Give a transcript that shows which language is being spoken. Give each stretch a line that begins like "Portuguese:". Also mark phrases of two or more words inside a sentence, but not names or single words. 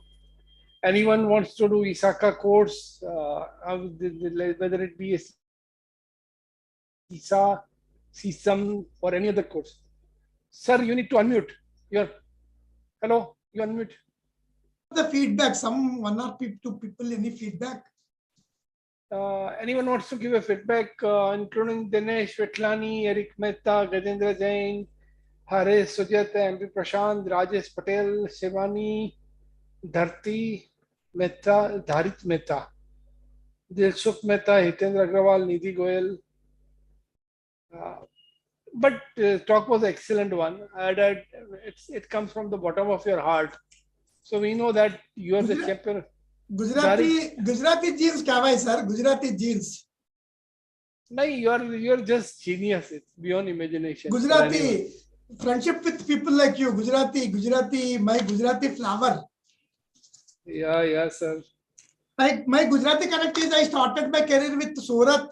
English: Anyone wants to do ISACA course, whether it be a CISA, CSAM, or any other course. Sir, you need to unmute. Hello, you unmute. The feedback, some one or two people, any feedback? Anyone wants to give a feedback, including Dinesh Vetlani, Eric Mehta, Gajendra Jain, Haresh Sujat, MP Prashant, Rajesh Patel, Shivani, Dharti Mehta, Dharit Mehta, Dilshuk Mehta, Hitendra Agrawal, Nidhi Goyal. But talk was an excellent one. It comes from the bottom of your heart. So we know that you are the champion. Gujarati genes
Hindi: क्या भाई
English: sir? Gujarati genes. No, you're just genius. It's beyond imagination. Gujarati friendship with people like you. Gujarati, my Gujarati flower. Yeah, sir. Like my Gujarati connect is I started my career with Surat.